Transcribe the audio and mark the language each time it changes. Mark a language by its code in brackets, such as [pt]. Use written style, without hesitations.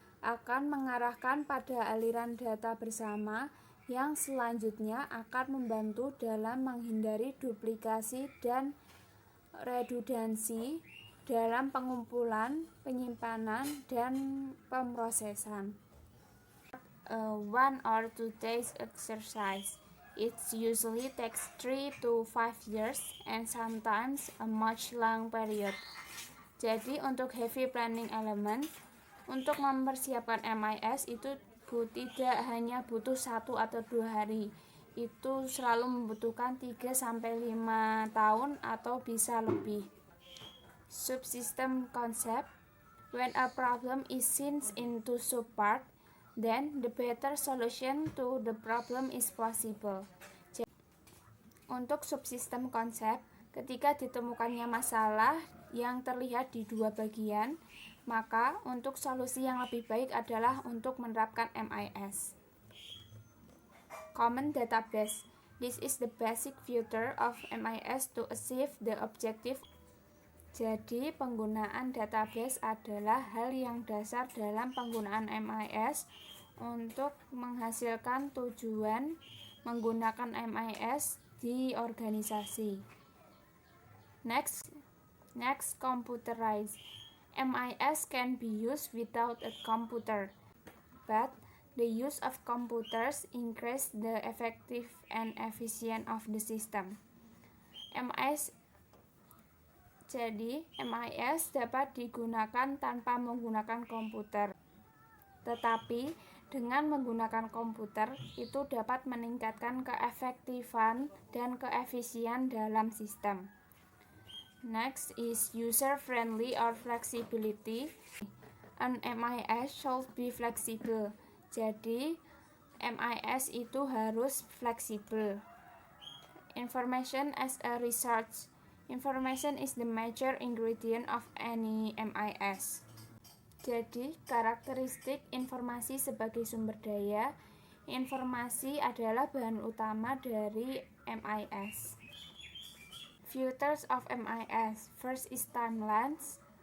[id] akan mengarahkan pada aliran data bersama yang selanjutnya akan membantu dalam menghindari duplikasi dan redundansi dalam pengumpulan, penyimpanan, dan pemrosesan. [en] 1 or 2 days exercise. It usually takes 3 to 5 years and sometimes a much long period. [id] Jadi untuk heavy planning element, untuk mempersiapkan MIS itu tidak hanya butuh 1 atau 2 hari. Itu selalu membutuhkan 3-5 tahun atau bisa lebih. [en] Subsystem concept. When a problem is seen into subpart, then the better solution to the problem is possible. [id] Untuk subsistem konsep, ketika ditemukannya masalah yang terlihat di dua bagian, maka untuk solusi yang lebih baik adalah untuk menerapkan MIS. [en] Common database. This is the basic feature of MIS to achieve the objective. [id] Jadi, penggunaan database adalah hal yang dasar dalam penggunaan MIS untuk menghasilkan tujuan menggunakan MIS di organisasi. [en] Next, computerized. MIS can be used without a computer, but the use of computers increase the effective and efficient of the system. [id] Jadi, MIS dapat digunakan tanpa menggunakan komputer. Tetapi, dengan menggunakan komputer, itu dapat meningkatkan keefektifan dan keefisien dalam sistem. [en] Next is user-friendly or flexibility. An MIS should be flexible. [id] Jadi, MIS itu harus fleksibel. [en] Information as a research. Information is the major ingredient of any MIS. [id] Jadi, karakteristik informasi sebagai sumber daya. Informasi adalah bahan utama dari MIS. [en] Features of MIS. First is timelines.